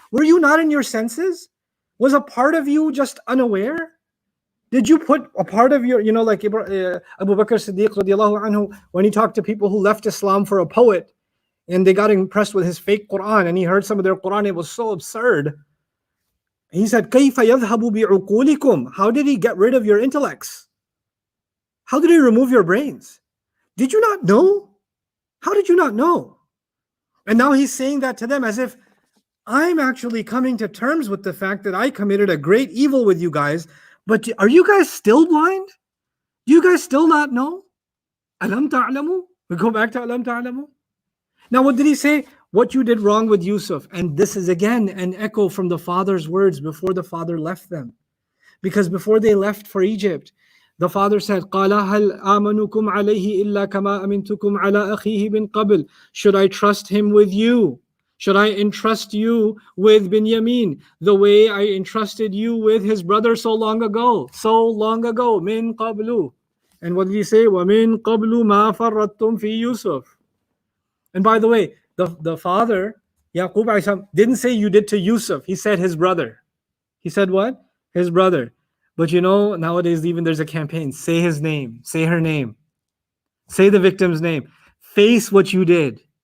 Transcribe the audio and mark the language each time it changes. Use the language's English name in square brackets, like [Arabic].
[English] Were you not in your senses? Was a part of you just unaware? Did you put a part of your, like Abu Bakr Siddiq radiallahu anhu, when he talked to people who left Islam for a poet, and they got impressed with his fake Quran, and he heard some of their Quran, it was so absurd. He said, [Arabic] كَيْفَ يَذْهَبُ بِعُقُولِكُمْ? [English] How did he get rid of your intellects? How did he remove your brains? Did you not know? How did you not know? And now he's saying that to them as if I'm actually coming to terms with the fact that I committed a great evil with you guys, but are you guys still blind? Do you guys still not know? Alam ta'lamu? We go back to Alam ta'lamu. Now what did he say? What you did wrong with Yusuf. And this is again an echo from the father's words before the father left them. Because before they left for Egypt, the father said, [Arabic] قَالَ هَلْ آمَنُكُمْ عَلَيْهِ إِلَّا كَمَا أَمِنْتُكُمْ عَلَىٰ أَخِيهِ مِنْ قَبْلِ. [English] Should I trust him with you? Should I entrust you with Binyamin the way I entrusted you with his brother so long ago? So long ago, min qablu. And what did he say? [Arabic] وَمِن قَبْلُ مَا فَرَّطْتُمْ فِي Yusuf. [English] And by the way, the father, Yaqub alayhi salam, didn't say you did to Yusuf. He said his brother. He said what? His brother. But nowadays even there's a campaign. Say his name. Say her name. Say the victim's name. Face what you did.